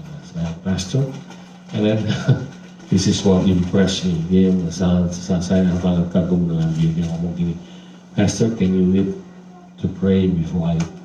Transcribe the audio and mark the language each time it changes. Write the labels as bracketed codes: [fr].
[id] Saya [en] pastor, and then this is what impressed me. [id] Dia saya sangat kagum dengan dia. Dia ngomong gini, [en] Pastor, can you lead to pray before I?